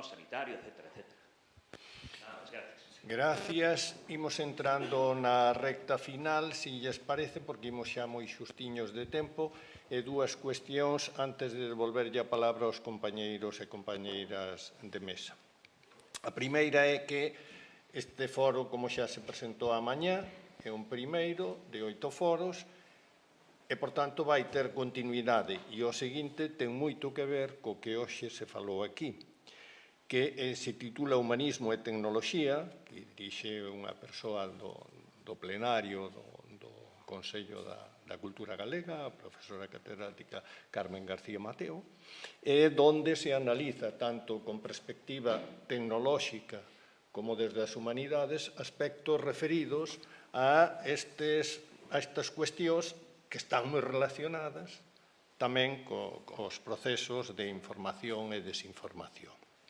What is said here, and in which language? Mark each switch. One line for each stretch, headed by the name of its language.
Spanish: Sanitario, etcétera, etcétera. Nada más, gracias. Gracias.
Galician: Imos entrando na recta final, se lles parece, porque imos xa moi xustiños de tempo, e dúas cuestións antes de devolverlle a palabra aos compañeiros e compañeiras de mesa. A primeira é que este foro, como xa se presentou a mañá, é un primeiro de 8 foros e, por tanto, vai ter continuidade. E o seguinte ten moito que ver co que hoxe se falou aquí, que se titula Humanismo e Tecnoloxía, que dirixe unha persoa do plenario do Consello da Cultura Galega, a profesora catedrática Carmen García Mateo, e donde se analiza tanto con perspectiva tecnolóxica como desde as humanidades aspectos referidos a estas cuestións que están moi relacionadas tamén cos procesos de información e desinformación.